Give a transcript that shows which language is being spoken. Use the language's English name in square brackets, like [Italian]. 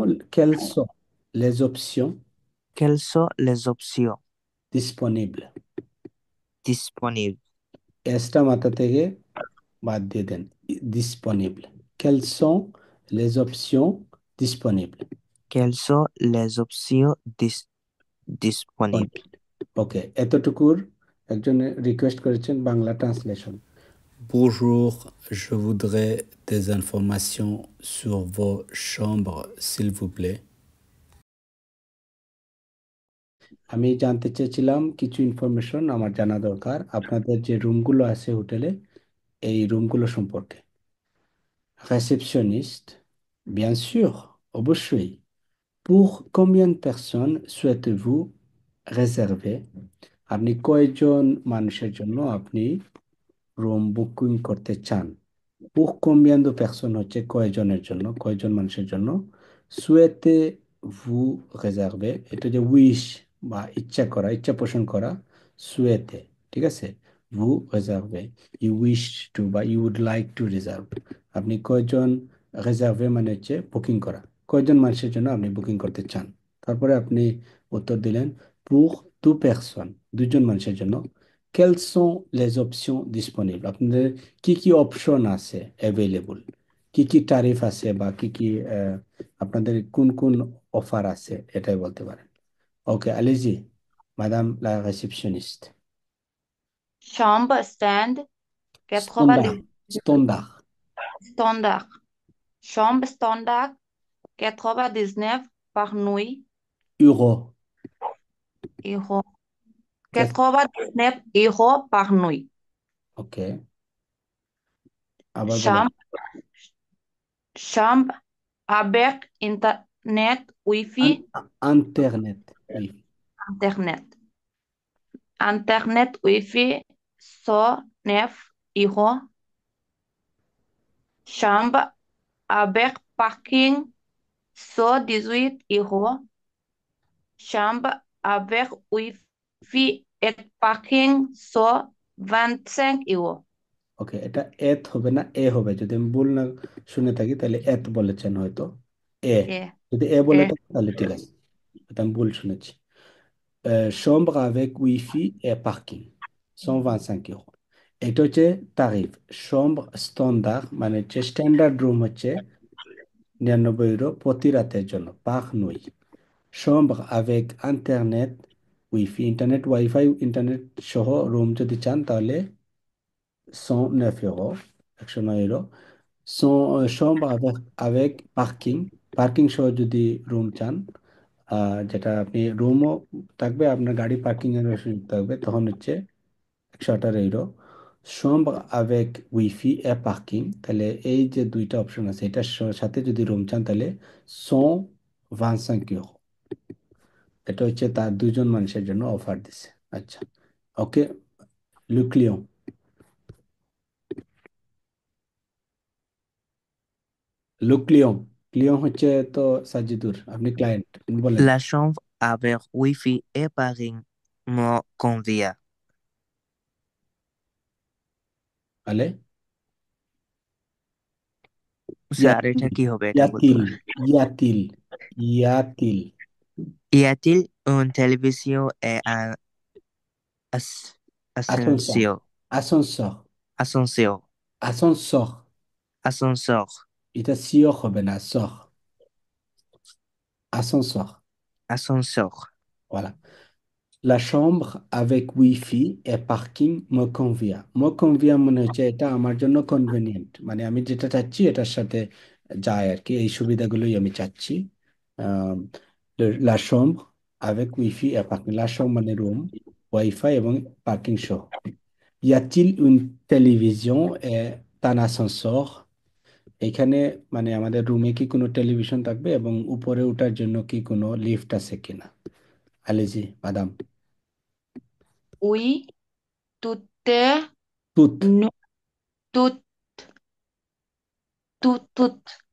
[French] quelles sont les options Quelles sont les options disponibles? disponibles? [Bangla] এসটা মাথা থেকে বাদ দিয়ে দেন, disponible। [French] quelles sont les options disponibles? Quelles sont les options disponibles? [Bangla] ওকে, এতটুকুর একজন request করেছেন Bangla translation. [French] Bonjour, je voudrais des informations sur vos chambres, s'il vous plaît. [Bangla] আমি জানতে চেয়েছিলাম কিছু ইনফরমেশন আমার জানা দরকার আপনাদের যে রুমগুলো আছে হোটেলে এই রুমগুলো সম্পর্কে। [French] Réceptionniste, bien sûr, [Bangla] অবশ্যই। [French] Pour combien de personnes souhaitez-vous réserver? [Bangla] আপনি কয়জন মানুষের জন্য আপনি রুম বুকিং করতে চান? [French] Pour combien de personnes [Bangla] হচ্ছে কয়জনের জন্য, কয়জন মানুষের জন্য? [French] Souhaitez-vous réserver? [Bangla] এটা যে উইশ বা ইচ্ছা করা, ইচ্ছা পোষণ করা, souhaiter, ঠিক আছে? [French] Vous réservez, [English] you wish to বা you would like to reserve. [Bangla] আপনি কয়জন রেজার্ভে মানে হচ্ছে বুকিং করা, কয়জন মানুষের জন্য আপনি বুকিং করতে চান। তারপরে আপনি উত্তর দিলেন [French] pour deux personnes, [Bangla] দুজন মানুষের জন্য। [French] Quelles sont les options disponibles? [Bangla] আপনাদের কি কি অপশন আছে অ্যাভেলেবল, কি কি তারিফ আছে বা কি কি আপনাদের কোন কোন অফার আছে এটাই বলতে পারেন। [French] ওকে, allez-y, madame la réceptionniste. Chambre stand Standard, 90 standard, standard. Chambre standard 99 par nuit. euro. Euro. Qu'est-ce- 99 € par nuit. [Bangla] Ok, আবার বলেন। [French] Chambre, chambre avec internet, wifi, Internet, oui. internet. Internet, wifi, 109 €. Chambre avec parking, 118 €. Chambre avec wifi et parking, 125 €. [Bangla] ওকে, এটা এত হবে না এ হবে, যদি আমি ভুল না শুনে থাকি তাহলে এত বলেছেন হয়তো, এ। [French] Et, [Bangla] যদি এ বলে [French] et [Bangla] থাকি তাহলে ঠিক আছে, হয়তো আমি ভুল শুনেছি। [French] Chambre avec wifi et parking, 125 €। [Bangla] এটা হচ্ছে তারিফ। chambre standard মানে হচ্ছে স্ট্যান্ডার্ড রুম হচ্ছে 99 € প্রতি রাতের জন্য, পার nuit। [French] chambre avec internet wifi, [Bangla] internet wifi internet সহ রুম যদি চান তাহলে 109 €, 109 €। [French] chambre avec parking, [Bangla] পার্কিং সহ যদি রুম চান, যেটা আপনি রুমও থাকবে আপনার গাড়ি পার্কিং এর সুযোগ থাকবে, তখন হচ্ছে 118 €। [French] chambre avec wifi et parking, [Bangla] তাহলে এই যে দুইটা অপশন আছে এটার সাথে যদি রুম চান তাহলে 125 €। এটা হচ্ছে তার দুজন মানুষের জন্য অফার দিছে। আচ্ছা, ওকে, লুক্লিয়ন। লুক্লিয়ন, ক্লিয়ন হচ্ছে তো সাজিদুর, আপনি ক্লায়েন্ট, বলেন। [French] La chambre avec Wi-Fi et parking me convient. [Bangla] তাহলে স্যার [French] ইয়াতিল, [Bangla] এটা কি হবে এটা বলতে [French] ইয়াতিল, [Bangla] পারেন? [French] ইয়াতিল, ইয়াতিল। Y a-t-il une télévision et un আসনসর, ascenseur? আসনসর, Ascenseur. আসনসর। Ascenseur. [Bangla] এটা সিও হবে না, সহ, আসনসর। [French] Ascenseur. Voilà. La chambre avec wifi et parking me convient. Me convient [Bangla] মনে হচ্ছে এটা আমার জন্য কনভেনিয়েন্ট, মানে আমি যেটা চাচ্ছি এটার সাথে যায় আর কি, এই সুবিধাগুলোই আমি চাচ্ছি। আহ, [French] La chambre avec wifi et parking, [Bangla] la chambre মানে রুম, ওয়াইফাই এবং পার্কিং সহ। [French] Y a-t-il une télévision et un ascenseur? [Bangla] এখানে মানে আমাদের রুমে কি কোনো টেলিভিশন থাকবে এবং উপরে ওঠার জন্য কি কোনো লিফট আছে কিনা? [French] আলেজি মাদাম। oui, tout est তুত, nu, tout, tout.